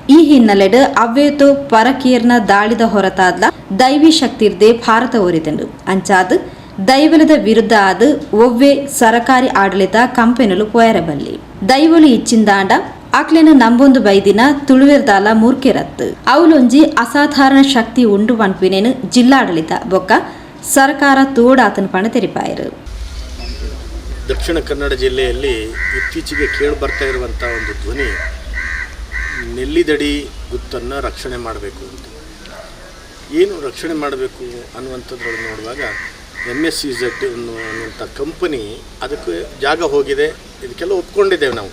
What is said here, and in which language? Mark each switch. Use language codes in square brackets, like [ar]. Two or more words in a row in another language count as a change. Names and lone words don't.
[tcy] ಈ ಹಿನ್ನೆಲೆಡು ಅವ್ವೇತೋ ಪರಕೀರ್ನ ದಾಳಿದ ಹೊರತಾದ್ಲ ದೈವಿ ಶಕ್ತಿರ್ದೆ ಭಾರತ ಒರಿತಂಡು ಅಂಚಾದು ದೈವಲದ ವಿರುದ್ಧ ಆದು ಒವ್ವೇ ಸರಕಾರಿ ಆಡಳಿತ ಕಂಪೆನಲು ಪೋಯರಬಲ್ಲಿ. ದೈವಲು ಇಚ್ಚಿಂದಾಂಡ ಅಕ್ಲೆನ ನಂಬೊಂದು ಬೈದಿನ ತುಳುವೆರ್ದಾಲ ಮೂರ್ಕೆರತ್ತು ಅವಲೊಂಜಿ ಅಸಾಧಾರಣ ಶಕ್ತಿ ಉಂಡು ಪನ್ಪಿನೇನು ಜಿಲ್ಲಾಡಳಿತ ಬೊಕ್ಕ ಸರ್ಕಾರ ತೋಡಾತನ ಪಣ ತೆರಿಪಾಯರು. [kn] ದಕ್ಷಿಣ ಕನ್ನಡ ಜಿಲ್ಲೆಯಲ್ಲಿ ಇತ್ತೀಚೆಗೆ ಕೇಳಿ ಬರ್ತಾ ಇರುವಂಥ ಒಂದು ಧ್ವನಿ ನೆಲ್ಲಿದಡಿ ಗುತ್ತನ್ನು ರಕ್ಷಣೆ ಮಾಡಬೇಕು ಅಂತ. ಏನು ರಕ್ಷಣೆ ಮಾಡಬೇಕು ಅನ್ನುವಂಥದ್ರೊಳಗೆ ನೋಡುವಾಗ ಎಂಎಸ್ಸಿಝೆಡ್ ಅನ್ನುವಂಥ ಕಂಪನಿ ಅದಕ್ಕೆ ಜಾಗ ಹೋಗಿದೆ, ಇದಕ್ಕೆಲ್ಲ ಒಪ್ಕೊಂಡಿದ್ದೇವೆ ನಾವು.